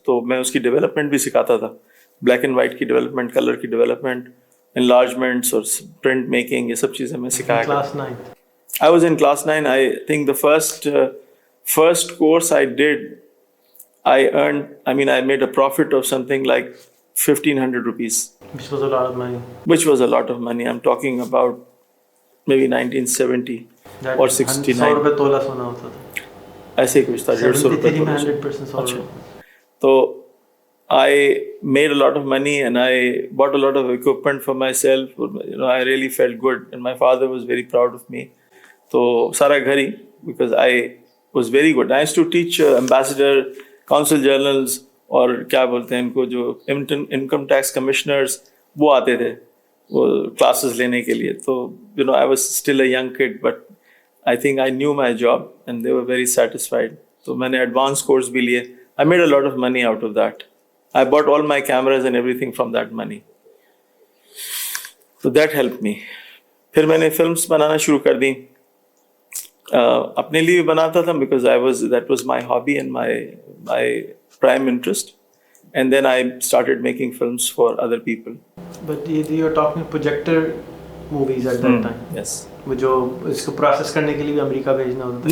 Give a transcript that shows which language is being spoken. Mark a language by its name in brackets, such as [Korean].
[Urdu] تو میں اس کی ڈیولپمنٹ بھی سکھاتا تھا, بلیک اینڈ وائٹ کی ڈیولپمنٹ, کلر کی ڈیولپمنٹ, انلارجمنٹس اور پرنٹ میکنگ, یہ سب چیزیں میں سکھایا. Class 9. [English] I was in class 9. I think the first course I did, I made a profit of something like 1,500 rupees. Which was a lot of money. Which was a lot of money. I'm talking about maybe 1970. [Urdu] اور 69 100 روپے تولا سونا ہوتا تھا, ایسے کچھ تھا, 150 روپے. 100%. [English] تو I made a lot of money and I bought a lot of equipment for myself. I really felt good and my father was very proud of me. [Urdu] تو سارا گھر ہی, [English] because I was very good. I used to teach ambassador, consul generals, [Urdu] اور کیا بولتے ہیں ان کو, جو income tax commissioners, وہ آتے تھے وہ کلاسز لینے کے لیے. [English] تو I was still a young kid, but I think I knew my job and they were very satisfied. [Urdu] So میں نے advanced course بھی لیے. [English] I made a lot of money out of that. I bought all my cameras and everything from that money. So that helped me. [Urdu] پھر میں نے films بنانا شروع کر دی. اپنے لیے بھی بناتا تھا [English] because that was my hobby and my prime interest. And then I started making films for other people. But you were talking projector movies at that time. Yes. [Urdu] وہ جو اس کو پروسیس کرنے کے لیے بھی امریکہ بھیجنا ہوتا تھا.